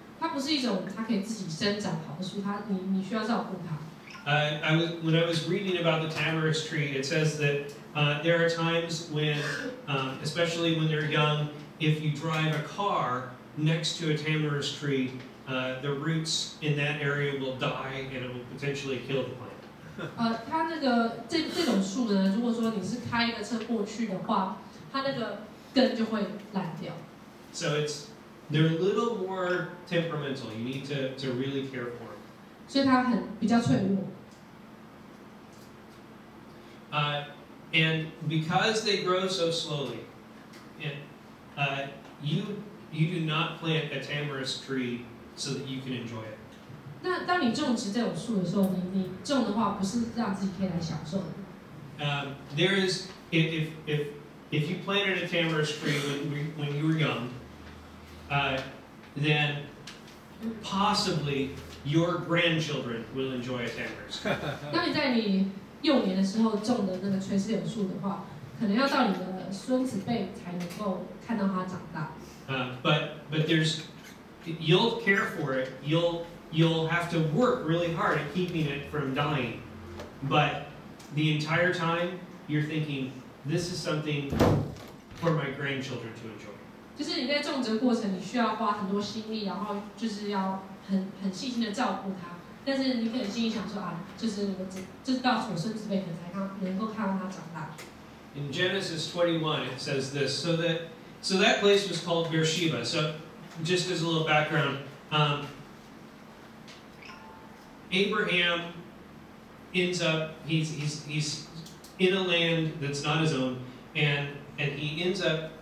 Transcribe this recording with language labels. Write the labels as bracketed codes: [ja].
[zh] 它不是一种它可以自己生长好的树，你需要照顾它。 [en] When I was reading about the tamarisk tree, it says that there are times when, especially when they're young, if you drive a car next to a tamarisk tree, the roots in that area will die and it will potentially kill the plant. [zh] 它那个这种树呢，如果说你是开一个车过去的话，它那个根就会烂掉。 [en] So they're a little more temperamental. You need to really care for them. [zh] 所以它比较脆弱。 [en] And because they grow so slowly, and you do not plant a tamarisk tree so that you can enjoy it. [zh] 那当你种植这种树的时候，你种的话不是让自己可以来享受的。 [en] There is if you planted a tamarisk tree when you were young, then possibly your grandchildren will enjoy a tamarisk. [zh] 当你在你幼年的时候种的那个垂丝柳树的话，可能要到你的孙子辈才能够看到它长大。 [en] But you'll care for it. You'll have to work really hard at keeping it from dying. But the entire time you're thinking, this is something for my grandchildren to enjoy. [zh] 就是你在种植过程，你需要花很多心力，然后就是要很细心的照顾它。但是你可能心里想说啊，就是就是到我孙子辈才能够看到它长大。 [en] In Genesis 21, it says this. So that place was called Beersheba. So just as a little background, Abraham ends up he's in a land that's not his own, and he ends up